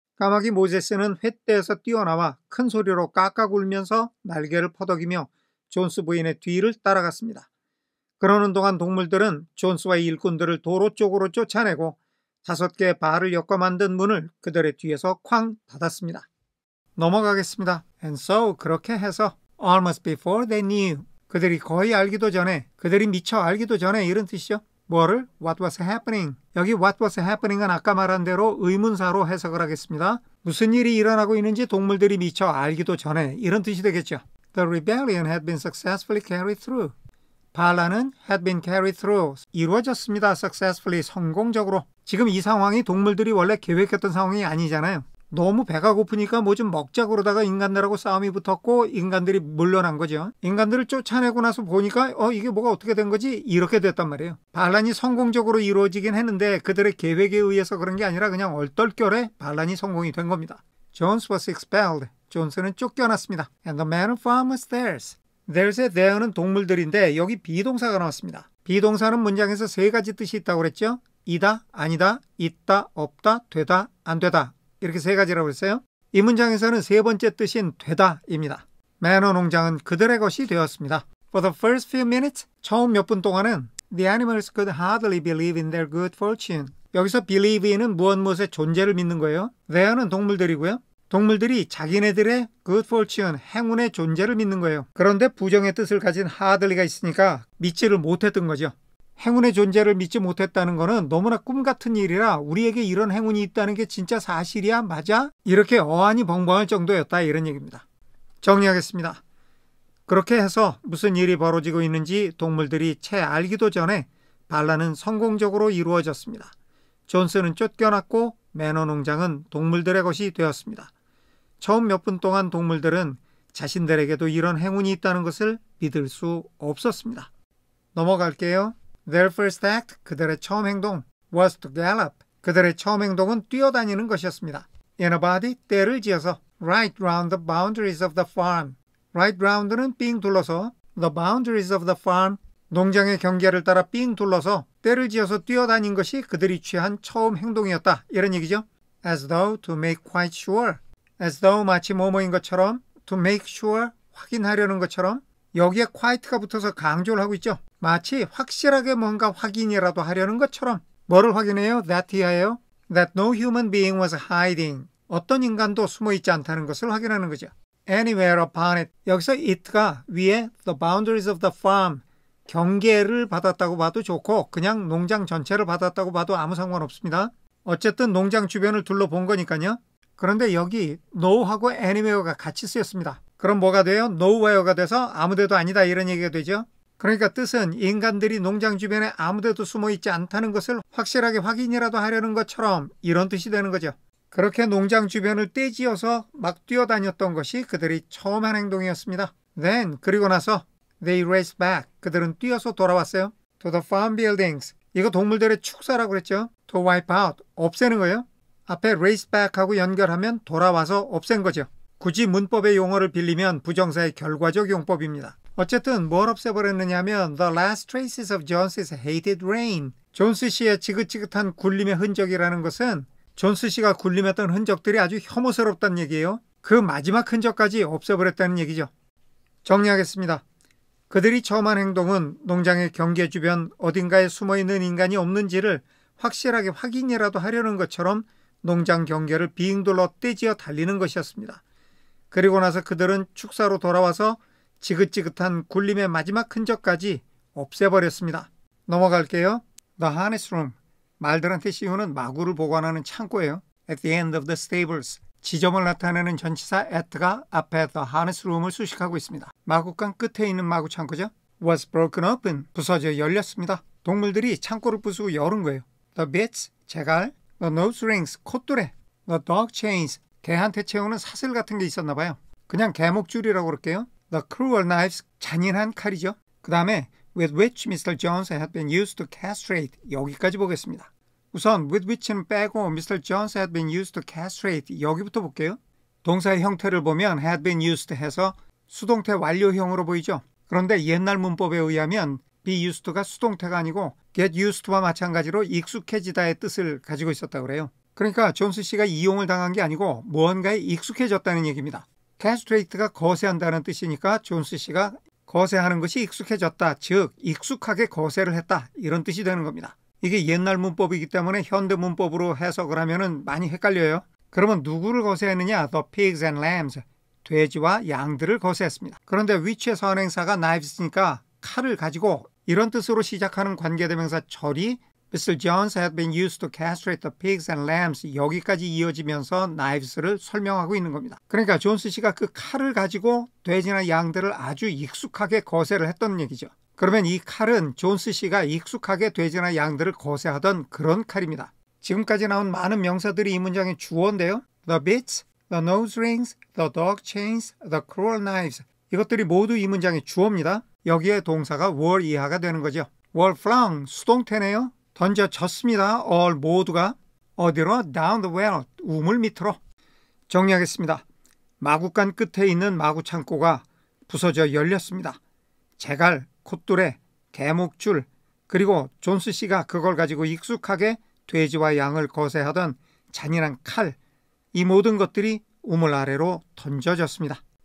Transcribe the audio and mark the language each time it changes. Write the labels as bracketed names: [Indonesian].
[Korean] 까마귀 모세스는 횃대에서 뛰어나와 큰 소리로 깍깍 울면서 날개를 퍼덕이며 존스 부인의 뒤를 따라갔습니다. 그러는 동안 동물들은 존스와 일꾼들을 도로 쪽으로 쫓아내고 5개의 발을 엮어 만든 문을 그들의 뒤에서 쾅 닫았습니다. 넘어가겠습니다. [English] And so [Korean] 그렇게 해서 [English] almost before they knew. [Korean] 그들이 거의 알기도 전에, 그들이 미처 알기도 전에 이런 뜻이죠. 뭐를? [English] What was happening. [Korean] 여기 [English] what was happening [Korean] 은 아까 말한 대로 의문사로 해석을 하겠습니다. 무슨 일이 일어나고 있는지 동물들이 미처 알기도 전에 이런 뜻이 되겠죠. [English] The rebellion had been successfully carried through. [Korean] 반란은 [English] had been carried through. [Korean] 이루어졌습니다. [English] successfully. [Korean] 성공적으로. 지금 이 상황이 동물들이 원래 계획했던 상황이 아니잖아요. 너무 배가 고프니까 뭐 좀 먹자 그러다가 인간들하고 싸움이 붙었고 인간들이 물러난 거죠. 인간들을 쫓아내고 나서 보니까 이게 뭐가 어떻게 된 거지? 이렇게 됐단 말이에요. 반란이 성공적으로 이루어지긴 했는데 그들의 계획에 의해서 그런 게 아니라 그냥 얼떨결에 반란이 성공이 된 겁니다. [English] Jones was expelled. [Korean] 존스는 쫓겨났습니다. [English] And the man and farm was theirs. [Korean] There's의 there는 동물들인데 여기 비동사가 나왔습니다. 비동사는 문장에서 세 가지 뜻이 있다고 그랬죠. 이다, 아니다, 있다, 없다, 되다, 안 되다. 이렇게 세 가지라고 했어요. 이 문장에서는 세 번째 뜻인 되다입니다. 매너 농장은 그들의 것이 되었습니다. [English] For the first few minutes, [Korean] 처음 몇 분 동안은 [English] the animals could hardly believe in their good fortune. [Korean] 여기서 believe는 무엇의 존재를 믿는 거예요. there는 동물들이고요. 동물들이 자기네들의 [English] good fortune, [Korean] 행운의 존재를 믿는 거예요. 그런데 부정의 뜻을 가진 하들리가 있으니까 믿지를 못했던 거죠. 행운의 존재를 믿지 못했다는 거는 너무나 꿈 같은 일이라 우리에게 이런 행운이 있다는 게 진짜 사실이야? 맞아? 이렇게 어안이 벙벙할 정도였다, 이런 얘기입니다. 정리하겠습니다. 그렇게 해서 무슨 일이 벌어지고 있는지 동물들이 채 알기도 전에 반란은 성공적으로 이루어졌습니다. 존스는 쫓겨났고 매너 농장은 동물들의 것이 되었습니다. 처음 몇 분 동안 동물들은 자신들에게도 이런 행운이 있다는 것을 믿을 수 없었습니다. 넘어갈게요. [English] Their first act, [Korean] 그들의 처음 행동, [English] was to gallop. [Korean] 그들의 처음 행동은 뛰어다니는 것이었습니다. [English] In a body, [Korean] 때를 지어서 [English] right round the boundaries of the farm. right round [Korean] 는 삥 둘러서, [English] the boundaries of the farm, [Korean] 농장의 경계를 따라 삥 둘러서 때를 지어서 뛰어다닌 것이 그들이 취한 처음 행동이었다, 이런 얘기죠. [English] As though to make quite sure. as though [Korean] 마치 뭐뭐인 것처럼, [English] to make sure, [Korean] 확인하려는 것처럼, 여기에 quite가 붙어서 강조를 하고 있죠. 마치 확실하게 뭔가 확인이라도 하려는 것처럼. 뭐를 확인해요? that이에요. [English] that no human being was hiding. [Korean] 어떤 인간도 숨어있지 않다는 것을 확인하는 거죠. [English] anywhere upon it. [Korean] 여기서 it가 위에 the boundaries of the farm, 경계를 받았다고 봐도 좋고 그냥 농장 전체를 받았다고 봐도 아무 상관없습니다. 어쨌든 농장 주변을 둘러본 거니까요. 그런데 여기 no하고 anywhere가 같이 쓰였습니다. 그럼 뭐가 돼요? nowhere가 돼서 아무데도 아니다, 이런 얘기가 되죠. 그러니까 뜻은 인간들이 농장 주변에 아무데도 숨어있지 않다는 것을 확실하게 확인이라도 하려는 것처럼, 이런 뜻이 되는 거죠. 그렇게 농장 주변을 떼지어서 막 뛰어다녔던 것이 그들이 처음 한 행동이었습니다. [English] Then, [Korean] 그리고 나서 [English] they raced back. [Korean] 그들은 뛰어서 돌아왔어요. [English] To the farm buildings. [Korean] 이거 동물들의 축사라고 그랬죠. [English] To wipe out. [Korean] 없애는 거예요. 앞에 [English] race back [Korean] 하고 연결하면 돌아와서 없앤 거죠. 굳이 문법의 용어를 빌리면 부정사의 결과적 용법입니다. 어쨌든 뭘 없애버렸느냐 하면 [English] The last traces of Jones's hated rain. [Korean] 존스 씨의 지긋지긋한 굴림의 흔적이라는 것은 존스 씨가 굴림했던 흔적들이 아주 혐오스럽다는 얘기예요. 그 마지막 흔적까지 없애버렸다는 얘기죠. 정리하겠습니다. 그들이 처음 한 행동은 농장의 경계 주변 어딘가에 숨어있는 인간이 없는지를 확실하게 확인이라도 하려는 것처럼 농장 경계를 빙 둘러 떼지어 달리는 것이었습니다. 그리고 나서 그들은 축사로 돌아와서 지긋지긋한 굴림의 마지막 흔적까지 없애버렸습니다. 넘어갈게요. [English] The harness room. [Korean] 말들한테 씌우는 마구를 보관하는 창고예요. [English] At the end of the stables. [Korean] 지점을 나타내는 전치사 at가 앞에 [English] the harness room [Korean] 을 수식하고 있습니다. 마구간 끝에 있는 마구 창고죠. [English] Was broken open. [Korean] 부서져 열렸습니다. 동물들이 창고를 부수고 열은 거예요. [English] The bits. [Korean] 재갈. [English] The nose rings. [Korean] 콧뚜레. [English] The dog chains. [Korean] 개한테 채우는 사슬 같은 게 있었나 봐요. 그냥 개목줄이라고 그럴게요. [English] The cruel knives. [Korean] 잔인한 칼이죠. 그 다음에 [English] with which Mr. Jones had been used to castrate. [Korean] 여기까지 보겠습니다. 우선 [English] with which [Korean] 는 빼고 Mr. [English] Jones had been used to castrate. [Korean] 여기부터 볼게요. 동사의 형태를 보면 [English] had been used [Korean] 해서 수동태 완료형으로 보이죠. 그런데 옛날 문법에 의하면 [English] be used [Korean] 가 수동태가 아니고 [English] get used [Korean] 와 마찬가지로 익숙해지다의 뜻을 가지고 있었다고 그래요. 그러니까 존스 씨가 이용을 당한 게 아니고 무언가에 익숙해졌다는 얘기입니다. castrate가 거세한다는 뜻이니까 존스 씨가 거세하는 것이 익숙해졌다, 즉 익숙하게 거세를 했다, 이런 뜻이 되는 겁니다. 이게 옛날 문법이기 때문에 현대 문법으로 해석을 하면 많이 헷갈려요. 그러면 누구를 거세했느냐? [English] The pigs and lambs. [Korean] 돼지와 양들을 거세했습니다. 그런데 which의 선행사가 knives니까 칼을 가지고 이런 뜻으로 시작하는 관계대명사 절이 [English] Mr. Jones had been used to castrate the pigs and lambs. [Korean] 여기까지 이어지면서 knives를 설명하고 있는 겁니다. 그러니까 존스 씨가 그 칼을 가지고 돼지나 양들을 아주 익숙하게 거세를 했던 얘기죠. 그러면 이 칼은 존스 씨가 익숙하게 돼지나 양들을 거세하던 그런 칼입니다. 지금까지 나온 많은 명사들이 이 문장의 주어인데요. [English] The bits, the nose rings, the dog chains, the cruel knives. [Korean] 이것들이 모두 이 문장의 주어입니다. 여기에 동사가 were 이하가 되는 거죠. [English] were flung, [Korean] 수동태네요. 던져졌습니다. all 모두가. 어디로? [English] down the well, [Korean] 우물 밑으로. 정리하겠습니다. 마구간 끝에 있는 마구 창고가 부서져 열렸습니다. 재갈, 콧뚜레, 개목줄, 그리고 존스 씨가 그걸 가지고 익숙하게 돼지와 양을 거세하던 잔인한 칼, 이 모든 것들이 우물 아래로 던져졌습니다.